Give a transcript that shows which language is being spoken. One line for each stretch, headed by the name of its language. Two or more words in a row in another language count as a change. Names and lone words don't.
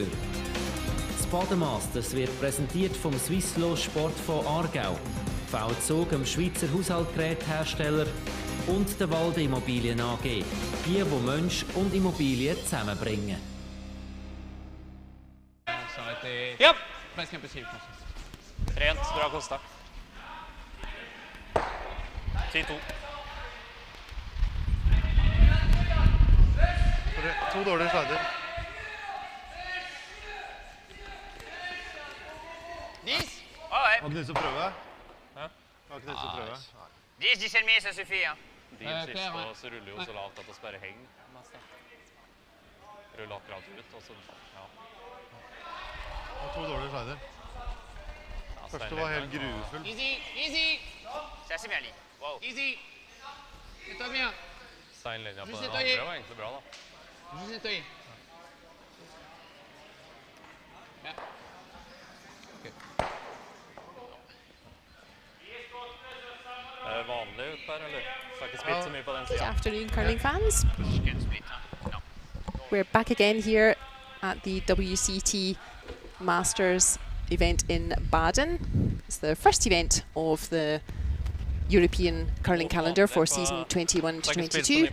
German: Das Baden Masters wird präsentiert vom Swisslo Sportfonds Aargau, V-Zug, dem Schweizer Haushaltsgerätehersteller und der Walde Immobilien AG, die Mensch und Immobilien zusammenbringen. Ja, vielleicht ein bisschen.
Norwegian: Rent, bra Costa. 10-2. To dårlige slider.
French: Dis?
Norwegian: Har du lyst til å prøve? Hæ? Har ikke lyst til å prøve? Dis, de ser mer som Sofia. De siste, og så ruller jo så lavt at det bare henger mest. Ruller akkurat ut, og så, ja. To dårlige slider. Første var helt grufull.
English: Easy, easy.
French: Ça c'est bien, wow. Easy. C'est bien.
Norwegian: Steinlinja på den andre var egentlig bra, da.
French: Juste nettoyer.
Norwegian: Ja. Okay. Vanlig ut der, eller? Skal ikke splitte så mye på den
English: Good
Norwegian: siden.
English: afternoon, curling fans. We're back again here at the WCT Masters event in Baden. It's the first event of the European curling calendar for season 21 to 22.